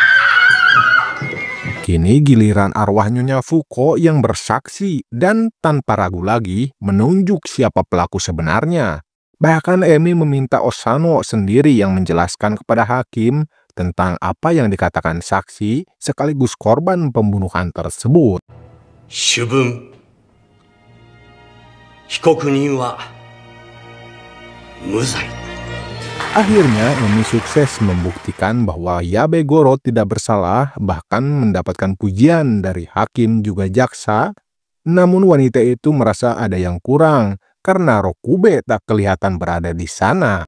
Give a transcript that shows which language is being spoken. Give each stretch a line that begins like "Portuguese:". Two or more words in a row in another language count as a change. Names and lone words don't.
Indonesian: Kini giliran arwah Nyonya Fuko yang bersaksi dan tanpa ragu lagi menunjuk siapa pelaku sebenarnya. Bahkan Emi meminta Osano sendiri yang menjelaskan kepada hakim tentang apa yang dikatakan saksi sekaligus korban pembunuhan tersebut.
Japanese: 主文、被告人は無罪。
Indonesian: Akhirnya Emi sukses membuktikan bahwa Yabe Goro tidak bersalah, bahkan mendapatkan pujian dari hakim juga jaksa. Namun wanita itu merasa ada yang kurang karena Rokube tak kelihatan berada di sana.